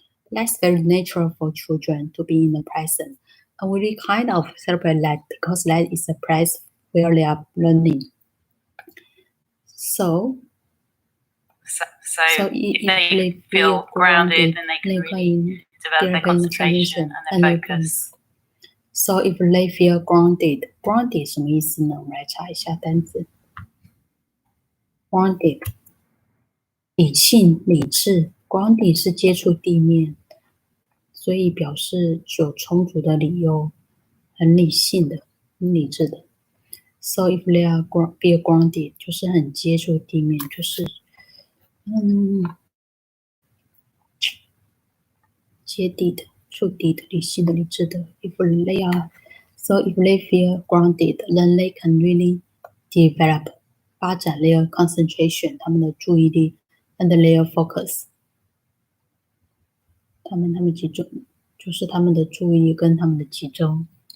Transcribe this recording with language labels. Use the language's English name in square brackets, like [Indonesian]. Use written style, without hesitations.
[English] That's very natural for children to be in the present. And we really kind of celebrate that because that is a place where they are learning. So if they feel grounded, then they can really develop their concentration and their focus. So if they feel grounded, [Chinese] grounded 什么意思呢？我们来查一下单词。 Grounded 理性、理智 ，grounded 是接触地面，所以表示有充足的理由，很理性的、很理智的。 [English] So if they are be grounded， [Chinese] 就是很接触地面，就是接地的。触底的、理性的、理智的。 [English] If they feel grounded, then they can really develop [Chinese] 发展 [English] their concentration [Chinese] 他们的注意力 [English] and their focus [Chinese] 他们集中就是他们的注意跟他们的集中。